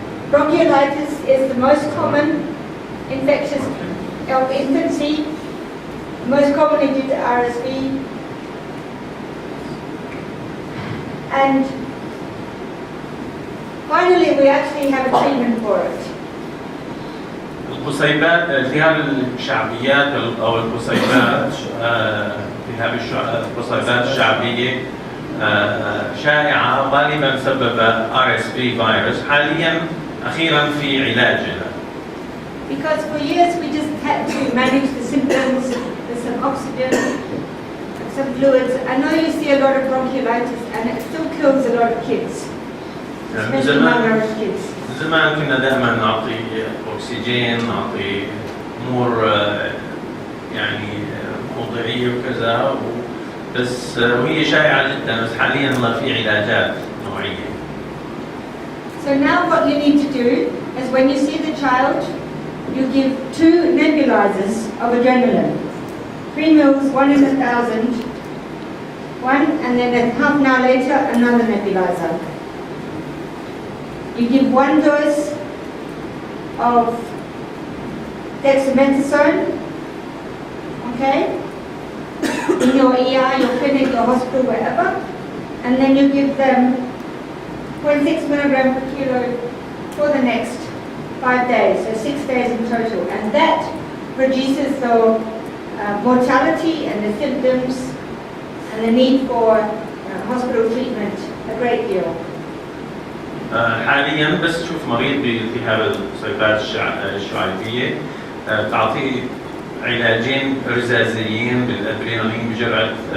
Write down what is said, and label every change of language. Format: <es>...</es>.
<en>Bronchiolitis is the most common infectious of infancy, most commonly due to RSV, and finally we actually have a treatment for it.</en> <ar>القصيبات، التهاب الشعبيات أو القصيبات، التهاب القصيبات الشعبية شائعة غالبا سبب RSV فيروس. حاليا أخيرا في علاج لها.</ar> <en>Because for years we just had to manage the symptoms with some oxygen, some fluids. I know you see a lot of bronchiolitis and it still kills a lot of kids, especially malnourished kids.</en> <ar>زمان كنا دائما نعطي أكسجين، نعطي أمور يعني موضعية وكذا، بس وهي شائعة جدا، بس حاليا صار في علاجات نوعية.</ar> <en>So now what you need to do is when you see the child, you give 2 nebulizers of adrenaline. 3 mils, 1 in 1,000, one, and then a half an hour later, another nebulizer. You give 1 dose of dexamethasone, okay, in your ER, your clinic, your hospital, wherever, and then you give them 0.6 milligram per kilo for the next 5 days, so 6 days in total, and that reduces the mortality and the symptoms and the need for hospital treatment a great deal.</en> <ar>حاليا بس تشوف مريض بالتهاب القصيبات الشعبية تعطيه علاجين رزازيين بالادرينالين بجرعة</ar>